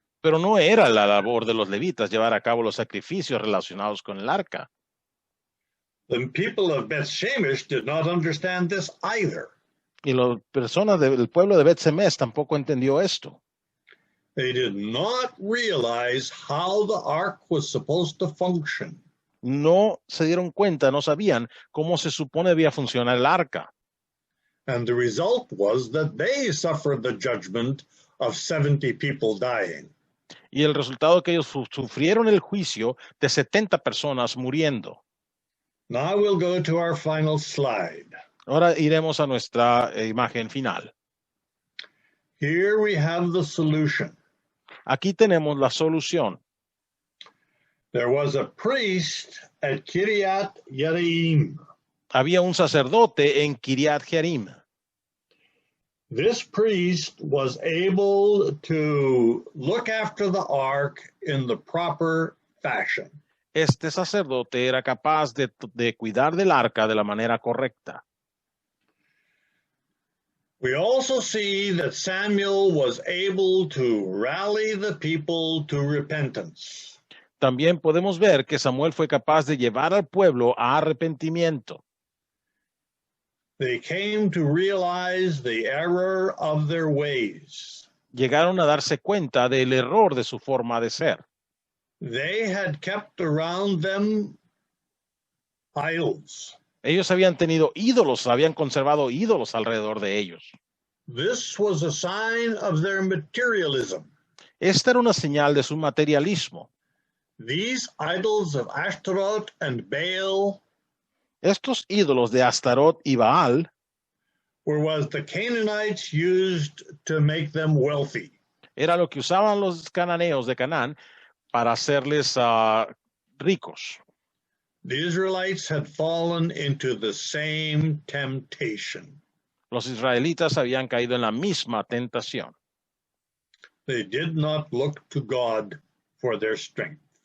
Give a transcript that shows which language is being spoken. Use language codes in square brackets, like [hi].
[es] pero no era la labor de los levitas llevar a cabo los sacrificios relacionados con el arca. [en] The people of Beth-Shemesh did not understand this either. [es] Y las personas del pueblo de Bet-Semes tampoco entendió esto. [en] They did not realize how the ark was supposed to function. [es] No se dieron cuenta, no sabían cómo se supone debía funcionar el arca. [en] And the result was that they suffered the judgment of 70 people dying. [es] Y el resultado que ellos sufrieron el juicio de 70 personas muriendo. [en] Now we'll go to our final slide. [es] Ahora iremos a nuestra imagen final. [en] Here we have the solution. [es] Aquí tenemos la solución. [en] There was a priest at Kiryat Yearim. [es] Había un sacerdote en Kiriat Jearim. [en] This priest was able to look after the ark in the proper fashion. [es] Este sacerdote era capaz de cuidar del arca de la manera correcta. [en] We also see that Samuel was able to rally the people to repentance. [es] También podemos ver que Samuel fue capaz de llevar al pueblo a arrepentimiento. [en] They came to realize the error of their ways. [es] Llegaron a darse cuenta del error de su forma de ser. [en] They had kept around them idols. [es] Ellos habían tenido ídolos, habían conservado ídolos alrededor de ellos. [en] This was a sign of their materialism. [es] Esta era una señal de su materialismo. [en] These idols of Ashtaroth and Baal [es] Estos ídolos de Astarot y Baal [en] were what the Canaanites used to make them wealthy. [es] era lo que usaban los cananeos de Canaán para hacerles ricos. [en] The Israelites had fallen into the same temptation. [es] Los israelitas habían caído en la misma tentación. [en] They did not look to God for their strength.